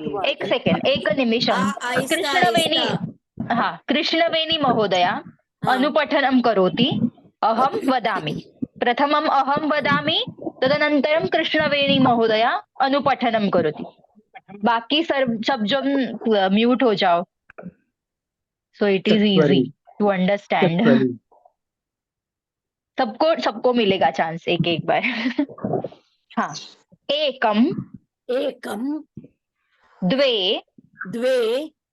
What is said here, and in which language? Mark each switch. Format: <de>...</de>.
<sa>एक सेकेंड एक निमिषं। कृष्णवेणी हाँ कृष्णवेणी महोदया अनुपठनं करोति। अहं वदामि, प्रथमम् अहं वदामि, तदनन्तरं कृष्णवेणी महोदया अनुपठनं करोति।</sa> <hi>बाकी सब जन म्यूट हो जाओ,</hi> <en>So it is easy to understand.</en> <hi>सबको मिलेगा चांस एक एक बार। हाँ</hi> <sa>एकम द्वे।</sa>